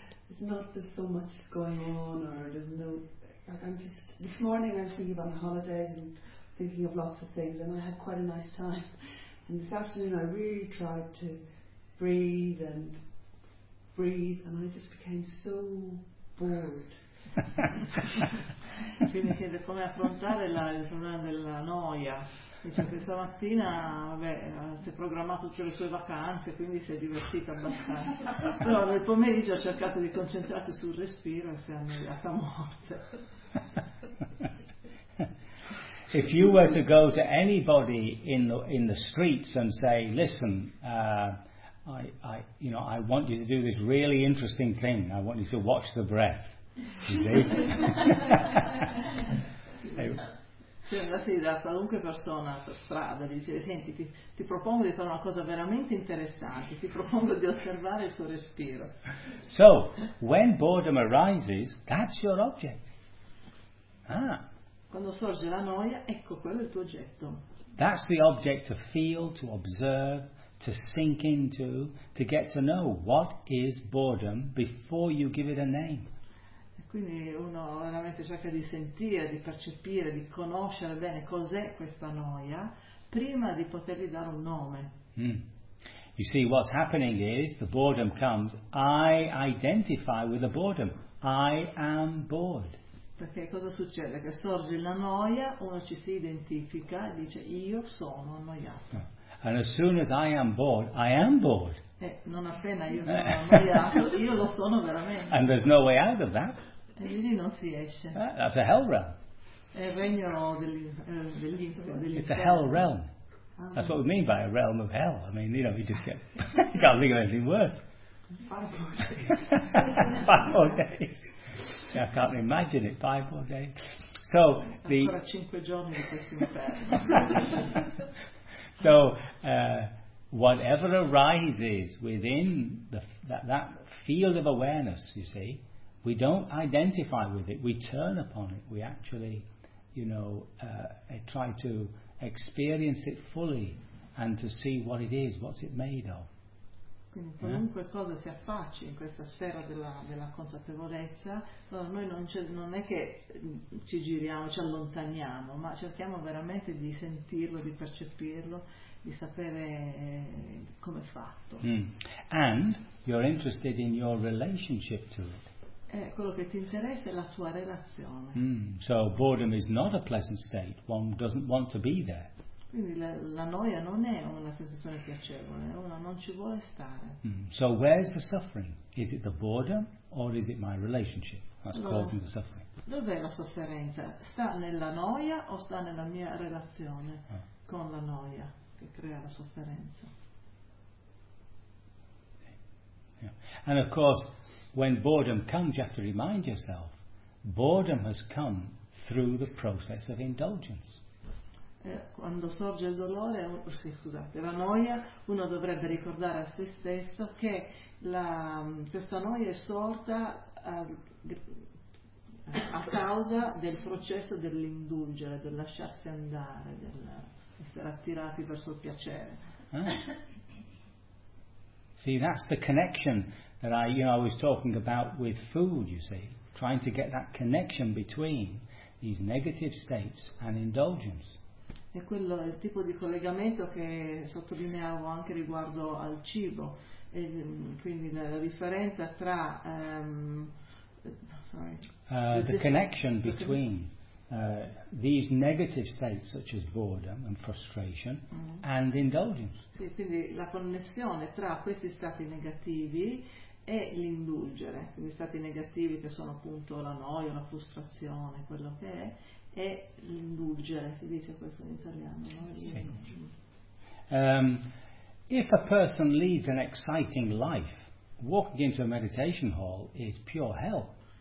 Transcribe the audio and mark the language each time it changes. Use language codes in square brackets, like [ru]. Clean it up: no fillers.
[en] It's not there's so much going on, or there's no. Like I'm just. This morning I was thinking about my holidays and thinking of lots of things, and I had quite a nice time. And this afternoon I really tried to breathe, and I just became so bored. [it] Quindi chiede come affrontare il problema della noia. Dice che stamattina si è programmato tutte le sue vacanze, quindi si è divertito abbastanza. Però nel pomeriggio ha cercato di concentrarsi sul respiro e si è annoiata a morte. [en] If you were to go to anybody in the streets and say, listen, I want you to do this really interesting thing. I want you to watch the breath. [it] Se andassi da qualunque persona per strada, dice, senti, ti propongo di fare una cosa veramente interessante, ti propongo di osservare il tuo respiro. [en] So, when boredom arises, that's your object. Ah, [it] Quando sorge la noia, ecco quello il tuo oggetto. [en] That's the object to feel, to observe, to sink into, to get to know what is boredom before you give it a name. [it] Quindi uno veramente cerca di sentire, di percepire, di conoscere bene cos'è questa noia prima di potergli dare un nome. Mm. [en] You see, what's happening is the boredom comes, I identify with the boredom, I am bored. [it] Perché cosa succede? Che sorge la noia, uno ci si identifica e dice io sono annoiato. [en] And as soon as I am bored, I am bored. [it] E non appena io sono annoiato, io lo sono veramente. [en] And there's no way out of that. [it] E quindi non si esce. [en] That's a hell realm. [it] È il regno dell'inferno. [en] It's a hell realm. That's what we mean by a realm of hell. I mean, you know, you just get, you can't think of anything worse. 5 more days. 5 more days. Yeah, I can't imagine it. 5 more days. So the. [it] Ancora 5 giorni di questo inferno. [en] So whatever arises within that field of awareness, you see, we don't identify with it. We turn upon it. We actually, you know, try to experience it fully and to see what it is, what's it made of. [it] Quindi qualunque cosa si affacci in questa sfera della consapevolezza, noi non è che ci giriamo, ci allontaniamo, ma cerchiamo veramente di sentirlo, di percepirlo, di sapere come è fatto. Mm. [en] And you're interested in your relationship to it. [it] Quello che ti interessa è la tua relazione. [en] Mm. So boredom is not a pleasant state. One doesn't want to be there. [it] Quindi la noia non è una sensazione piacevole. Uno non ci vuole stare. [en] Mm. So where's the suffering? Is it the boredom or is it my relationship that's causing the suffering? [it] Dov'è la sofferenza? Sta nella noia o sta nella mia relazione con la noia che crea la sofferenza? [en] Yeah. And of course, when boredom comes, you have to remind yourself, boredom has come through the process of indulgence. [it] Quando sorge il dolore, scusate, la noia, uno dovrebbe ricordare a se stesso che questa noia è sorta a causa del processo dell'indulgere, del lasciarsi andare, del essere attirati verso il piacere. [en] See, that's the connection that I was talking about with food, you see, trying to get that connection between these negative states and indulgence. [it] È quello il tipo di collegamento che sottolineavo anche riguardo al cibo, e quindi la differenza tra [en] the connection between these negative states such as boredom and frustration and indulgence. [it] Sì, quindi la connessione tra questi stati negativi e l'indulgere, quindi stati negativi che sono appunto la noia, la frustrazione, quello che è, e l'indulgere, si dice questo in italiano, no? [en] If a person leads an exciting life, walking into a meditation hall is pure hell.